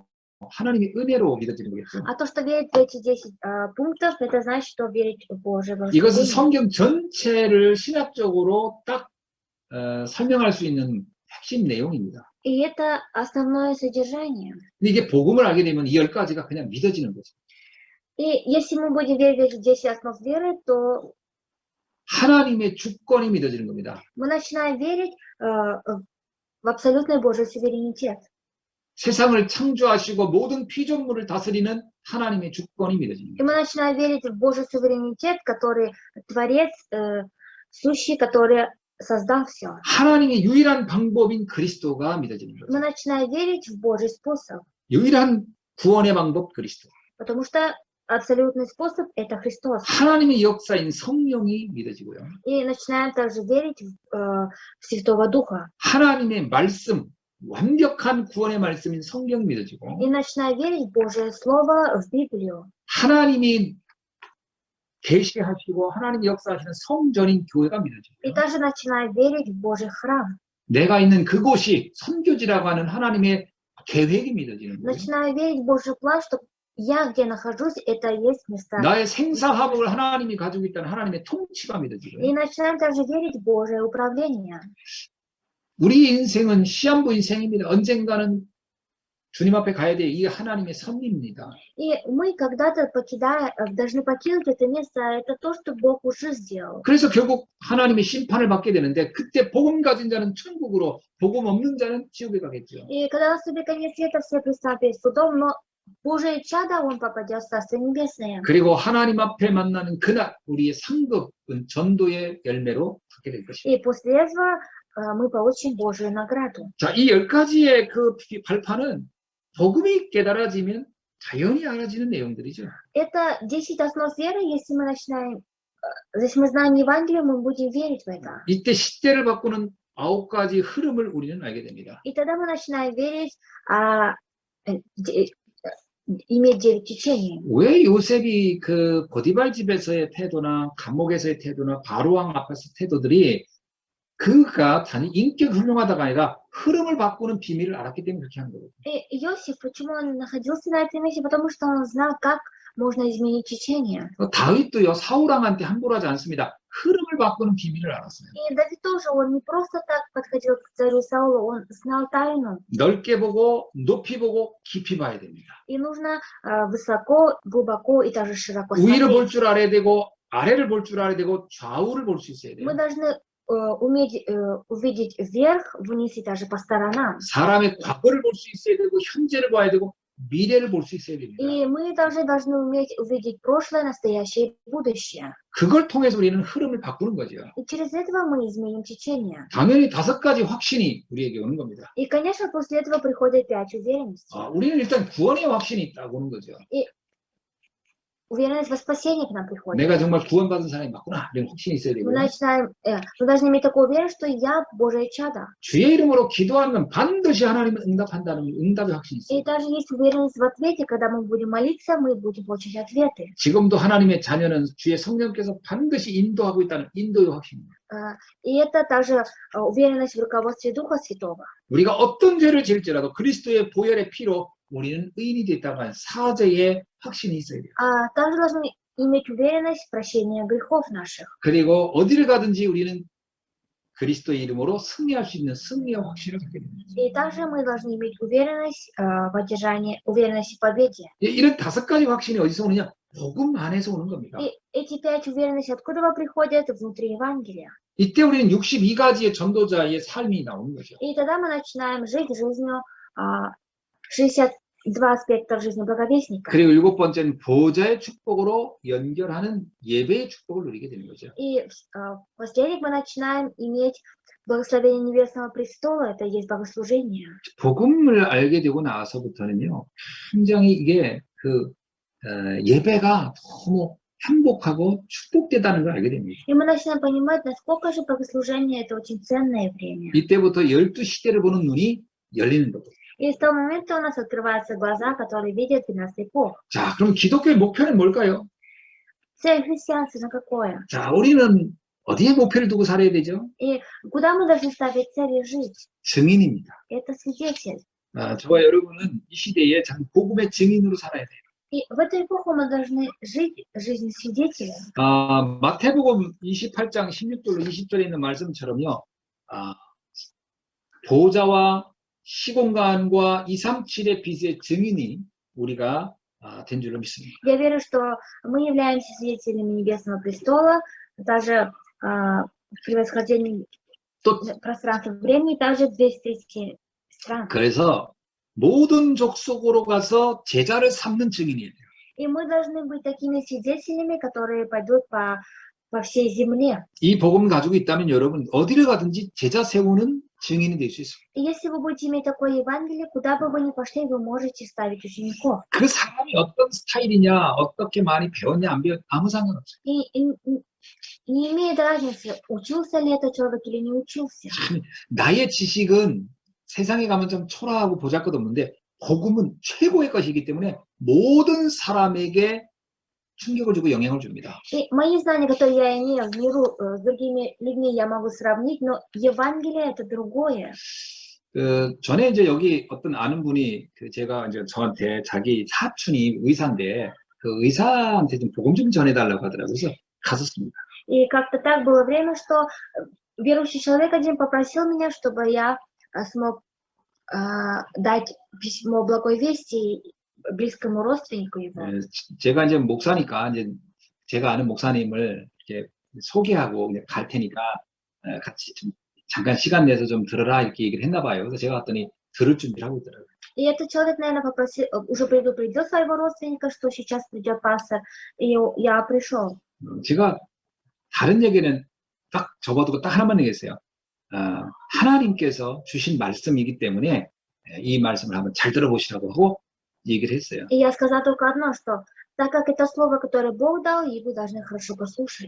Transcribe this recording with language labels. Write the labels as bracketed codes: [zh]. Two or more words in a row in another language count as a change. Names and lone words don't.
[ko] 하나님의 은혜로 믿어지는 거겠죠. [ru] А то, что верить в эти 10 пунктов, это значит, что верить в Божие [ko] 이것은 [ru] благословение. [ko] 성경 전체를 신학적으로 딱 설명할 수 있는 핵심 내용입니다. [ru] И это основное содержание. [ko] 근데 이게 복음을 알게 되면 이 10가지가 그냥 믿어지는 거죠. [ru] И если мы будем верить в эти 10 основ веры, то [ko] 하나님의 주권이 믿어지는 겁니다. [ru] мы начинаем верить в абсолютный Божий суверенитет. [ko] 세상을 창조하시고 모든 피조물을 다스리는 하나님의 주권이 [ru] И [ko] 믿어집니다. [ru] мы начинаем верить в Божий суверенитет, который Творец, сущий, который создал все. [ko] 하나님의 유일한 방법인 그리스도가 믿어지는 [ru] Мы [ko] 거죠. [ru] начинаем верить в Божий способ, [ko] 유일한 구원의 방법 그리스도. [ru] потому что абсолютный способ – это Христос. [ko] 하나님의 역사인 성령이 믿어지고요. [ru] И начинаем также верить в Святого Духа. [ko] 하나님의 말씀, 완벽한 구원의 말씀인 성경 믿어지고 [ru] И начинаем верить в Божие Слово, в Библию. [ko] 하나님이 계시하시고 하나님이 역사하시는 성전인 교회가 [ru] И [ko] 믿어지고요. [ru] также начинаем верить в Божий храм. [ko] 내가 있는 그곳이 선교지라고 하는 하나님의 계획이 믿어지는 거예요. [ru] Начинаем верить в Божий план, что я, где нахожусь, это и есть место. [ko] 나의 생사화복을 하나님이 가지고 있다는 하나님의 통치가 [ru] И [ko] 믿어지고요. [ru] начинаем также верить в Божие управление. [ko] 우리 인생은 시한부 인생입니다. 언젠가는 주님 앞에 가야 돼. 이게 하나님의 섭리입니다. [ru] И мы когда-то должны покинуть это место, это то, что Бог уже сделал. [ko] 그래서 결국 하나님의 심판을 받게 되는데 그때 복음 가진 자는 천국으로 복음 없는 자는 지옥에 가겠죠. [ru] И когда наступит конец света, все предстанут перед судом, но Божие чадо, он попадет в Царство Небесное. [ko] 그리고 하나님 앞에 만나는 그날 우리의 상급은 전도의 열매로 받게 될 것입니다. [ru] И после этого мы получим Божию награду. [ko] 자, 이 10가지의 그 발판은 복음이 깨달아지면 자연히 알아지는 내용들이죠. [ru] Это 10 основ веры, если мы знаем Евангелие, мы будем верить в это. [ko] 이때 시대를 바꾸는 9가지 흐름을 우리는 알게 됩니다. [ru] И тогда мы начинаем верить, иметь 9 течений. [ko] 왜 요셉이 그 보디발 집에서의 태도나 감옥에서의 태도나 바로왕 앞에서 태도들이 그가 단지 인격 훌륭하다가 아니라 흐름을 바꾸는 비밀을 알았기 때문에 그렇게 한 거거든요. [ru] И Иосиф, почему он находился на этом месте? Потому что он знал, как можно изменить течение. [ko] 다윗도요 사울왕한테 함부로 하지 않습니다. 흐름을 바꾸는 비밀을 알았어요. [ru] И Давид тоже, он не просто так подходил к царю Саулу, он знал тайну. [ko] 넓게 보고 높이 보고 깊이 봐야 됩니다. [ru] И нужно высоко, глубоко и также широко [ko] 위를 볼 [ru] смотреть. [ko] 줄 알아야 되고 아래를 볼 줄 알아야 되고 좌우를 볼 수 있어야 돼요. [ru] Мы должны уметь увидеть вверх, вниз и даже по сторонам. [ko] 사람의 과거를 볼 수 있어야 되고 현재를 봐야 되고 미래를 볼 수 있어야 됩니다. [ru] И мы также должны уметь увидеть прошлое, настоящее и будущее. [ko] 그걸 통해서 우리는 흐름을 바꾸는 거죠. [ru] И через этого мы изменим течение. [ko] 당연히 5가지 확신이 우리에게 오는 겁니다. [ru] И, конечно, после этого приходит 5 уверенностей. [ko] 우리는 일단 구원의 확신이 있다고 하는 거죠. [ru] Уверенность во спасении к нам приходит. [ko] 내가 정말 구원받은 사람이 맞구나. 이런 확신이 있어야 되고요. [ru] Мы должны иметь такую уверенность, что я Божие чадо. [ko] 주의 이름으로 기도하면 반드시 하나님은 응답한다는 응답의 확신이 있어요. [ru] И даже есть уверенность в ответе, когда мы будем молиться, мы будем получать ответы. [ko] 지금도 하나님의 자녀는 주의 성령께서 반드시 인도하고 있다는 인도의 확신입니다. [ru] И это также уверенность в руководстве Духа Святого. [ko] 우리가 어떤 죄를 지을지라도 그리스도의 보혈의 피로 우리는 의인이 됐다는 사죄의 확신이 있어야 돼요. [ru] Также должны иметь уверенность в прощении грехов наших. [ko] 그리고 어디를 가든지 우리는 그리스도의 이름으로 승리할 수 있는 승리의 확신을 갖게 됩니다. [ru] И также мы должны иметь уверенность уверенность в победе. [ko] 이런 5가지 확신이 어디서 오느냐? 복음 안에서 오는 겁니다. [ru] И эти 5 уверенностей откуда приходят? Внутри Евангелия. [ko] 이때 우리는 62가지의 전도자의 삶이 나오는 거죠. [ru] И тогда мы начинаем жить жизнью 62 аспекта жизни благовестника. [ko] 그리고 7번째는 보좌의 축복으로 연결하는 예배의 축복을 누리게 되는 거죠. [ru] И последних мы начинаем иметь благословение Небесного престола, это есть богослужение. [ko] 복음을 알게 되고 나서부터는요, 굉장히 이게 예배가 너무 행복하고 축복되다는 걸 알게 됩니다. [ru] И мы начинаем понимать, насколько же богослужение это очень ценное время. [ko] 이때부터 12시대를 보는 눈이 열리는 거죠. [ru] И с того момента у нас открываются глаза, которые видят 12 эпох. [ko] 자, 그럼 기독교의 목표는 뭘까요? [ru] Цель христианства на какое? [ko] 자, 우리는 어디에 목표를 두고 살아야 되죠? [ru] И куда мы должны ставить цели жить? [ko] 증인입니다. [ru] Это свидетель. [ko] 저와 여러분은 이 시대에 참 복음의 증인으로 살아야 돼요. [ru] И в эту эпоху мы должны жить жизнь свидетеля. [ko] 마태복음 28장 16절로 20절에 있는 말씀처럼요. 보좌와 시공간과 237의 빛의 증인이 우리가 된 줄로 믿습니다. [ru] Я верю, что мы являемся свидетелями Небесного престола, даже в превосхождении пространства времени, также 230 стран. [ko] 그래서 모든 족속으로 가서 제자를 삼는 증인이에요. [ru] И мы должны быть такими свидетелями, которые пойдут по всей земле. [ko] 이 복음 가지고 있다면 여러분 어디를 가든지 제자 세우는 증인이 될 수 있습니다. [ru] И если вы будете иметь такое Евангелие, куда бы вы ни пошли, вы можете ставить учеников. [ko] 그 사람이 어떤 스타일이냐, 어떻게 많이 배웠냐, 안 배웠냐, 아무 상관없어요. [ru] И не имеет разницы, учился ли этот человек или не учился. [ko] 나의 지식은 세상에 가면 좀 초라하고 보잘것없는데 복음은 최고의 것이기 때문에 모든 사람에게 충격을 주고 영향을 줍니다. [ru] И мои знания, которые я имею в миру с другими людьми, я могу сравнить, но Евангелие это другое. [ko] 전에 이제 여기 어떤 아는 분이 제가 이제 저한테 자기 사촌이 의사인데 그 의사한테 좀 복음 좀 전해달라고 하더라고요. 그래서 갔었습니다. [ru] И как-то так было время, что верующий человек один попросил меня, чтобы я смог дать письмо благой вести близкому родственнику его. [ko] 예, 제가 이제 목사니까 이제 제가 아는 목사님을 이렇게 소개하고 그냥 갈 테니까 같이 좀 잠깐 시간 내서 좀 들어라 이렇게 얘기를 했나 봐요. 그래서 제가 봤더니 들을 준비를 하고 있더라고요. [ru] И этот человек, наверное, уже предупредил своего родственника, что сейчас придет пастор, и я пришел. [ko] 제가 다른 얘기는 딱 접어두고 딱 하나만 얘기했어요. 하나님께서 주신 말씀이기 때문에 이 말씀을 한번 잘 들어보시라고 하고 얘기를 했어요. [ru] И я сказала только одно, что так как это слово, которое Бог дал, его должны хорошо послушать.